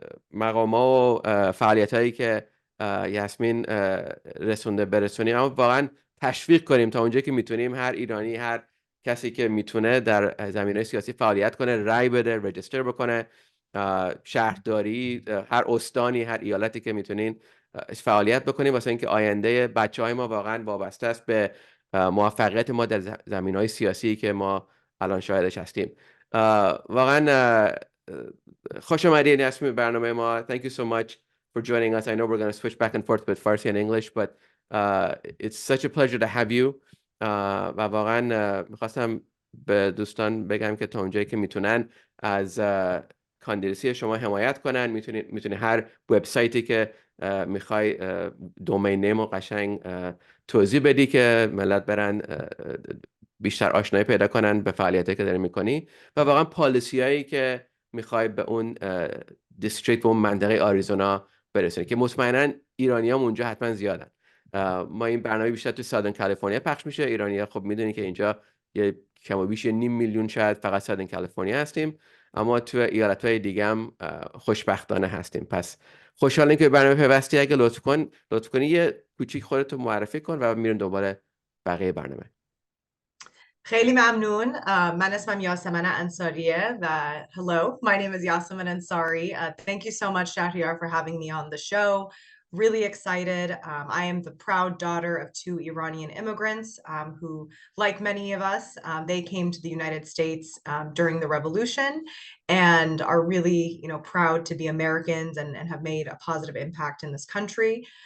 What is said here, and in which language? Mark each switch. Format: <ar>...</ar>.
<fa>مقام‌ها و فعالیت‌هایی که یاسمین رسونده برسونیم، اما واقعا تشویق کنیم تا اونجایی که میتونیم هر ایرانی، هر کسی که میتونه در زمینه سیاسی فعالیت کنه، رای بده، رجیستر بکنه، شهرداری، هر استانی، هر ایالتی که میتونین فعالیت بکنیم، واسه اینکه آینده بچه‌های ما واقعا وابسته است به موفقیت ما در زمینه‌های سیاسی که ما الان شاهدش هستیم. واقعا خوش آمدید نسیم برنامه ما.</fa> <en>Thank you so much for joining us. I know we're going to switch back and forth with Farsi and English, but it's such a pleasure to have you.</en> <fa>و واقعا میخواستم به دوستان بگم که تا اونجایی که میتونن از کاندیدیسی شما حمایت کنن. میتونی هر وبسایتی که میخوای دومین نیم و قشنگ توضیح بدی که ملت برن بیشتر آشنایی پیدا کنن به فعالیتی که داری میکنی و واقعا پالیسی هایی که میخوای به اون دیستریکت و اون منطقه آریزونا برسونی که مطمئنا ایرانی هم اونجا حتما زیادن. ما این برنامه بیشتر تو سادن کالیفرنیا پخش میشه. ایرانی ها خب میدونی که اینجا یه کم و بیش 500,000 شاید فقط سادن کالیفرنیا هستیم، اما تو ایالت های دیگه هم خوشبختانه هستیم. پس خوشحالیم که برنامه پیوستی. اگه لطف کنی یه کوچیک خودتو معرفی کن و میریم دوباره بقیه برنامه. خیلی ممنون. من اسمم یاسمن انصاریه و</fa> <en>hello, my name is Yassamin Ansari. Thank you so much, Shahriar, for having me on the show. Really excited. I am the proud daughter of two Iranian immigrants who, like many of us, they came to the United States during the revolution and are really, proud to be Americans and have made a positive impact in this country.</en>